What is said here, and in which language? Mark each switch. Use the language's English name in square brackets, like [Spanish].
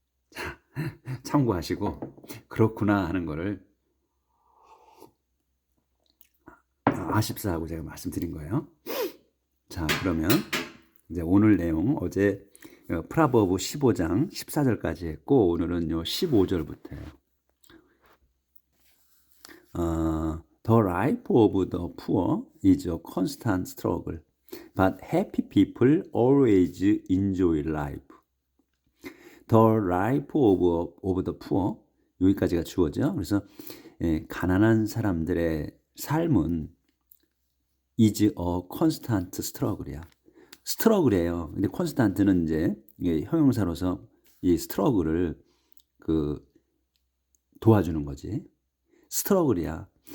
[Korean] 자, 참고하시고 그렇구나 하는 거를 아십사하고 제가 말씀드린 거예요. 자, 그러면 이제 오늘 내용, 어제 프라버브 15장 14절까지 했고, 오늘은 15절부터예요. [English] The life of the poor is a constant struggle, but happy people always enjoy life. The life of the poor, [Korean] 여기까지가 주어죠. 그래서 가난한 사람들의 삶은 [English] is a constant struggle이야. [Korean] 스트러글이에요. 근데 constant는 이제 이게 형용사로서 이 스트러글을 도와주는 거지. 스트러글이야.